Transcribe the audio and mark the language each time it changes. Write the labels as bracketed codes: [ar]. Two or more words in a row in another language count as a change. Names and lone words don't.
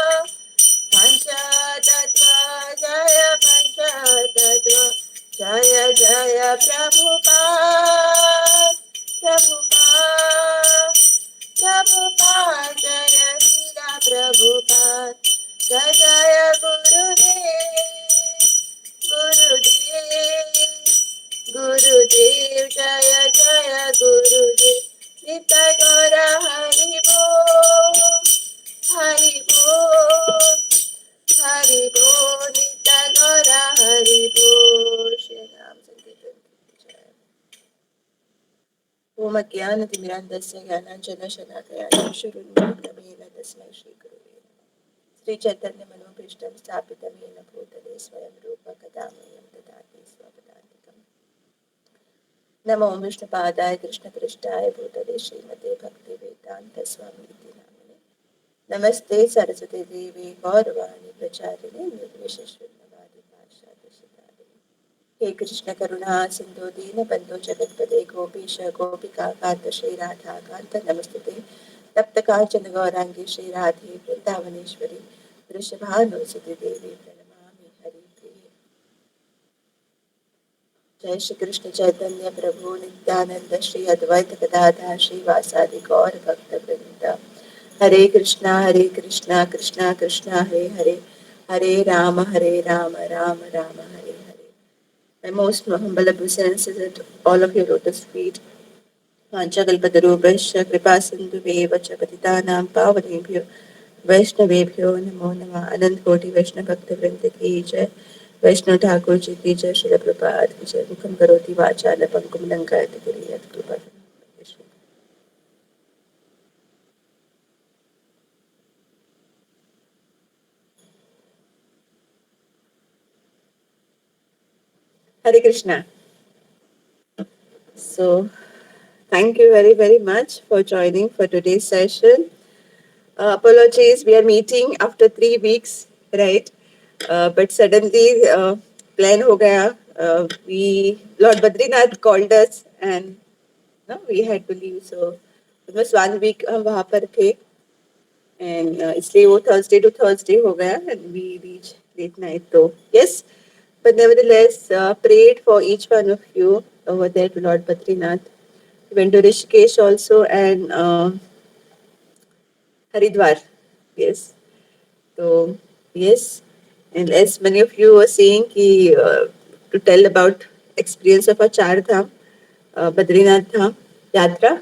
[hi] पंचतत्व जय पंचतत्व जय जय प्रभुपाद प्रभुपाद प्रभुपाद जय श्रीला प्रभुपाद जय जय गुरुदेव गुरुदेव गुरुदेव जय जय गुरुदेव नित्य गौर हरि बोल हरि बोल हरि बोल नित्य गौर हरि बोल श्री राम संकीर्तन जय [sa] ओम अज्ञानतिमिरान्धस्य ज्ञानाञ्जनशलाकया चक्षुरुन्मीलितं तस्मै श्रीगुरुवे नमः श्री चैतन्य मनोभीष्टं स्थापितं येन भूतले स्वयं रूप कदा मह्यं ददाति स्वपदान्तिकम् नमो विष्णुपादाय कृष्णपृष्ठाय भूतले श्रीमते भक्तिवेदान्त स्वामीति नामिने नमस्ते सरस्वती देवी गौरवाणी प्रचारिणे निर्विशेषशून्यवादी पाश्चात्यशतारिणे हे कृष्ण करुणा सिंधु दीन बंधु जगतपते गोपीश गोपिका कांत श्री राधा कांत नमस्ते तप्त कांचन गौरांगी श्री राधे वृंदावनेश्वरी वृषभानुसुते देवी प्रणमामि हरिप्रिये जय श्री कृष्ण चैतन्य प्रभु नित्यानंद श्री अद्वैत गदाधर श्रीवासादि गौर भक्त वृंद हरे कृष्णा कृष्णा कृष्णा हरे हरे हरे राम राम राम हरे हरे [en] My most humble obeisances at all of your lotus feet. [sa] पञ्चकल्पतरुभस्य कृपा सिन्धुभेव च पतितानाम् पावनेभ्यो वैष्णवेभ्यो नमो नमः [hi] अनंत कोटि वैष्णव भक्त वृंद की जय वैष्णव ठाकुर जी की जय श्री प्रभात की जय [sa] मुखम करोति वाचाल पंकुम लंकायति गिरियत कृपा [hi] Hare Krishna. [en] So thank you very much for joining for today's session. Apologies, we are meeting after 3 weeks, right? But suddenly plan [hi] हो गया. [en] We Lord Badrinath called us and no, we had to leave. So almost 1 week [hi] हम वहाँ पर थे [en] and [hi] इसलिए वो [en] Thursday to Thursday [hi] हो गया [en] and we reached late night. So yes, but nevertheless prayed for each one of you over there to Lord Badrinath. We went to Rishikesh also and Haridwar. Yes. So yes, and as many of you were saying, to tell about experience of a Char Dham, Badrinath Dham Yatra.